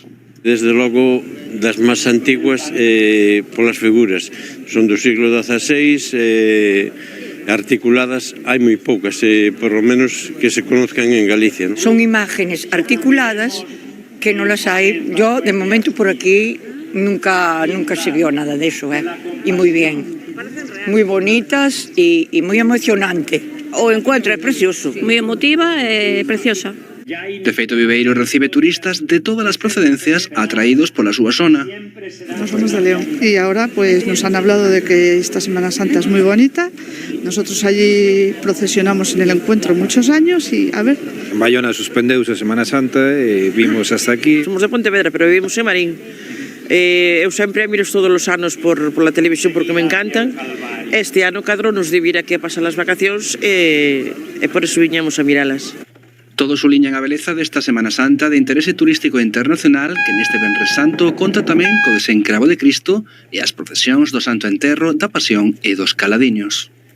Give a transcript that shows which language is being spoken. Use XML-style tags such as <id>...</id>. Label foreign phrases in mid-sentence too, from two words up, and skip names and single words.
<gl>Desde logo das máis antiguas polas figuras. Son do siglo XVI, articuladas hai moi poucas,</gl> <es>por lo menos que se conozcan en Galicia,</es> <gl>¿no? Son imágenes articuladas que non las hai.</gl> <es>Yo, de momento, por aquí nunca se vio nada de eso, y muy bien. Muy bonitas y muy emocionante.</es> <gl>O encuentro é precioso. Moi emotiva e preciosa. De feito, Viveiro recibe turistas de todas as procedencias atraídos pola súa zona.</gl> <es>Nos somos de León y ahora pues nos han hablado de que esta Semana Santa es muy bonita. Nosotros allí procesionamos en el encuentro muchos años y a ver.</es> <gl>En Bayona suspendeuse a Semana Santa e vimos hasta aquí.</gl> <es>Somos de Pontevedra, pero vivimos en Marín.</es> <gl>Eu sempre miro todos os anos</gl> <es>por la televisión</es> <gl>porque me encantan. Este ano cadro nos de vir aquí a pasar as vacacións e por eso viñamos a miralas. Todos suliñan a beleza desta Semana Santa de interese turístico internacional que neste Venres Santo conta tamén co desencravo de Cristo e as procesións do Santo Enterro, da Pasión e dos Caladiños.</gl>